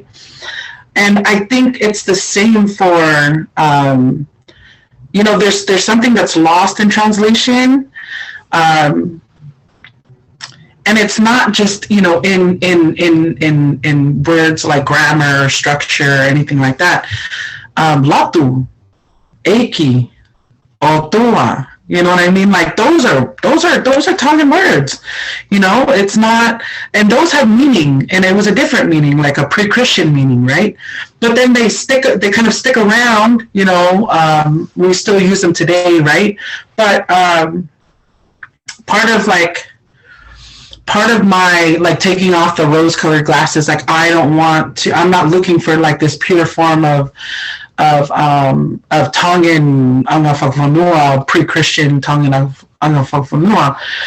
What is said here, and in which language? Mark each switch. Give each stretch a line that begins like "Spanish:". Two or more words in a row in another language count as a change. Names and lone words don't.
English: And I think it's the same for, you know, there's something that's lost in translation, and it's not just, you know, in words like grammar or structure or anything like that.
Tongan: Latu, eki, otua.
English: You know what I mean? Like those are Tongan words. You know, it's not, and those have meaning, and it was a different meaning, like a pre-Christian meaning, right? But then they kind of stick around. You know, we still use them today, right? But part of my like taking off the rose-colored glasses, like I'm not looking for like this pure form of Tongan Angafagvanua, pre-Christian Tongan Angafagvanua.